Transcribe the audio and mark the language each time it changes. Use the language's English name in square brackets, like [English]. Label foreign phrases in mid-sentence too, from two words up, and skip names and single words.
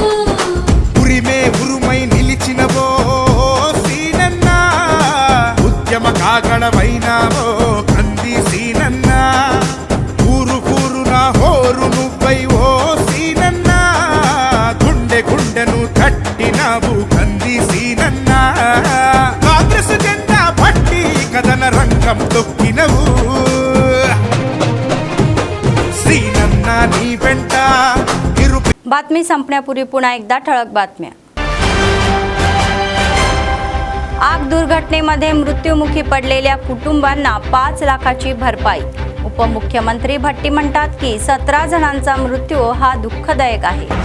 [Telugu] ఉరిమే ఉరుమై నిలిచినవో సీనన్న, ఉద్యమ కాగడవైనావో కంది సీనన్న, ఊరు ఊరున హోరు నువ్వై ఓ సీనన్న, గుండె గుండెను తట్టినావు కంది సీనన్న, కాంగ్రెస్ జెండా పట్టి కదన రంగం తొక్కినవు, శ్రీనన్న నీ వెంట [Marathi] बातमी संपण्यापूर्वी पुन्हा एकदा ठळक बातम्या। आग दुर्घटनेमध्ये मृत्युमुखी पडलेल्या कुटुंबांना 5 लाखाची भरपाई। उपमुख्यमंत्री भट्टी म्हणतात की 17 जणांचा मृत्यू हा दुःखदायक आहे।